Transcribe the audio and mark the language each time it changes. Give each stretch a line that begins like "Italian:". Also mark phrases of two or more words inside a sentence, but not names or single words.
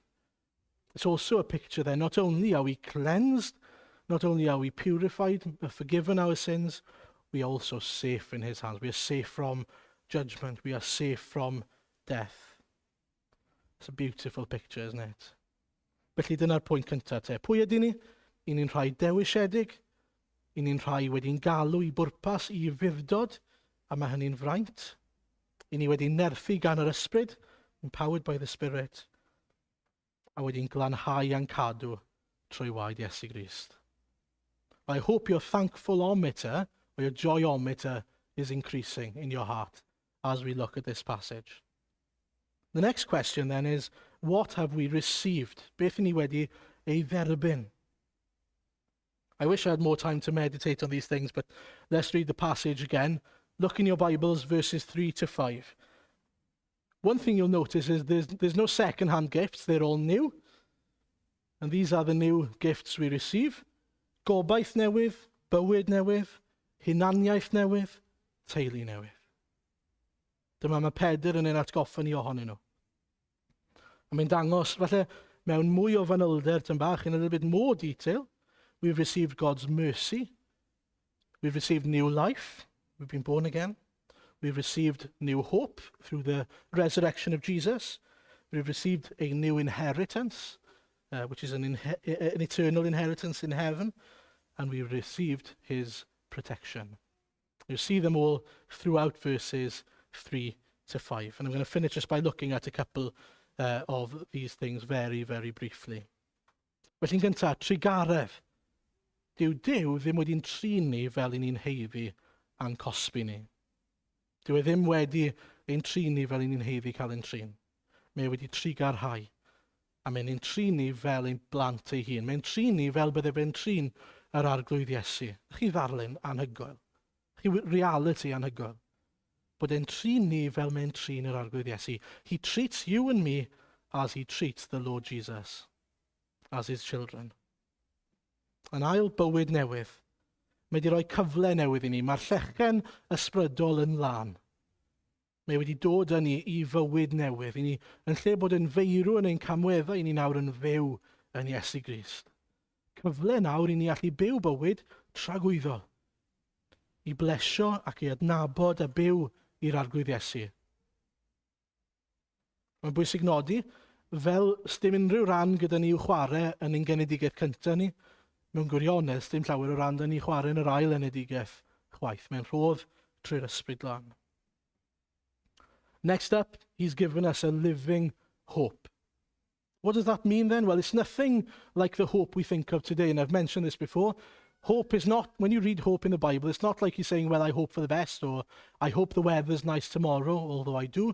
English: It's also a picture there. Not only are we cleansed, not only are we purified, forgiven our sins, we are also safe in his hands. We are safe from judgment. We are safe from death. It's a beautiful picture, isn't it?
Welsh: Felly dyna'r pwynt cyntaf te. Pwy ydyn ni? I ni'n rhai dewisiedig, i ni'n rhai wedi'n galw i bwrpas, i fuddod, a mae hynny'n fraint. I ni wedi'n nerthu gan yr ysbryd,
English: empowered by the Spirit,
Welsh: a wedi'n glanhau a'n cadw trwy waed Iesu Grist.
English: I hope your thankfulometer, or your joyometer, is increasing in your heart as we look at this passage. The next question then is, what have we received?
Welsh: Beth ni wedi ei dderbyn?
English: I wish I had more time to meditate on these things, but let's read the passage again. Look in your Bibles, verses 3 to 5. One thing you'll notice is there's no second-hand gifts. They're all new. And these are the new gifts we receive.
Welsh: Gobaith newydd, bywyd newydd, hunaniaeth newydd, teulu newydd. Dyma mae Pedr yn ein atgoffa ni ohonyn nhw. A mae'n dangos, falle, mewn mwy o fanylder tym bach,
English: in a little bit more detail, we've received God's mercy. We've received new life. We've been born again. We've received new hope through the resurrection of Jesus. We've received a new inheritance, which is an eternal inheritance in heaven. And we've received his protection. You see them all throughout verses 3 to 5. And I'm going to finish just by looking at a couple of these things very, very briefly.
Welsh: Felly'n gyntaf, trigaredd. Dyw ddim wedi'n trin ni fel i ni'n heiddi a'n cosbi ni. Dyw ddim wedi ein trin ni fel i ni'n heiddi cael ein trin. Mae wedi trigarhau. A mae'n ein trin ni fel ein blant ei hun. Mae'n trin ni fel bydde fe'n trin yr arglwydd Iesu. Chi ddarlun anhygoel. reality anhygoel. Bod e'n trin ni fel mae'n trin yr arglwydd Iesu.
English: He treats you and me as he treats the Lord Jesus, as his children.
Welsh: Yn ail bywyd newydd. Mae wedi rhoi cyfle newydd i ni. Mae'r llechen ysbrydol yn lan. Mae wedi dod â ni i fywyd newydd. I ni, yn lle bod yn feirw yn ein camweddau, i ni nawr yn fyw yn Iesu Grist. Cyfle nawr i ni allu byw bywyd tragwyddol. I blesio ac i adnabod a byw i'r arglwydd Iesu. Mae'n bwysig nodi, fel sdim unrhyw ran gyda ni i'w chwarae yn ein genedigaeth cyntaf ni, mewn gwirionedd, dim llawer o ran da ni chwarae yn yr ail genedigaeth chwaith. Mae'n rhodd trwy'r ysbryd glân.
English: Next up, he's given us a living hope. What does that mean then? Well, it's nothing like the hope we think of today, and I've mentioned this before. Hope is not, when you read hope in the Bible, it's not like he's saying, well, I hope for the best, or I hope the weather's nice tomorrow, although I do.